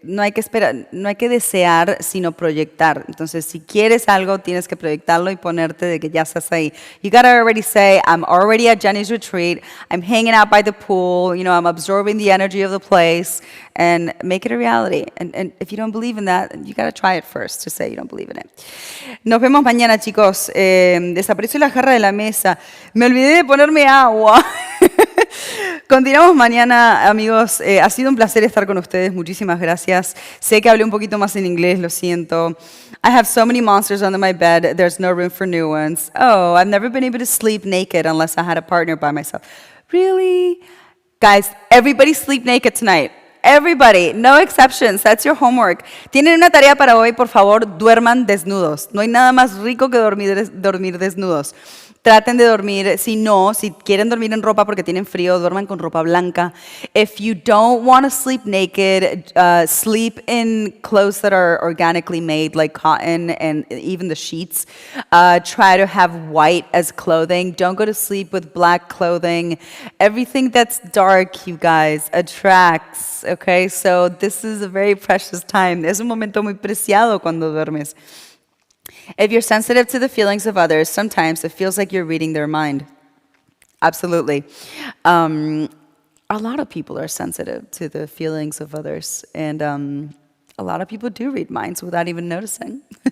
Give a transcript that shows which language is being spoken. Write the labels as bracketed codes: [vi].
[es] No hay que esperar, no hay que desear, sino proyectar. Entonces, si quieres algo, tienes que proyectarlo y ponerte de que ya estás ahí. [en] You gotta already say, I'm already at Jenny's retreat. I'm hanging out by the pool. I'm absorbing the energy of the place, and make it a reality. And if you don't believe in that, you gotta try it first to say you don't believe in it. [es] Nos vemos mañana, chicos. Desapareció la jarra de la mesa. Me olvidé de ponerme agua. Continuamos mañana, amigos. Ha sido un placer estar con ustedes. Muchísimas gracias. Sé que hablé un poquito más en inglés, lo siento. [en] I have so many monsters under my bed. There's no room for new ones. Oh, I've never been able to sleep naked unless I had a partner by myself. Really? Guys, everybody sleep naked tonight. Everybody, no exceptions. That's your homework. [es] Tienen una tarea para hoy, por favor, duerman desnudos. No hay nada más rico que dormir desnudos. Traten de dormir, si quieren dormir en ropa porque tienen frío, duerman con ropa blanca. [en] If you don't want to sleep naked, sleep in clothes that are organically made, like cotton and even the sheets. Try to have white as clothing. Don't go to sleep with black clothing. Everything that's dark, you guys, attracts, okay? So this is a very precious time. [es] Es un momento muy preciado cuando duermes. [en] If you're sensitive to the feelings of others, sometimes it feels like you're reading their mind. Absolutely. A lot of people are sensitive to the feelings of others, and a lot of people do read minds without even noticing.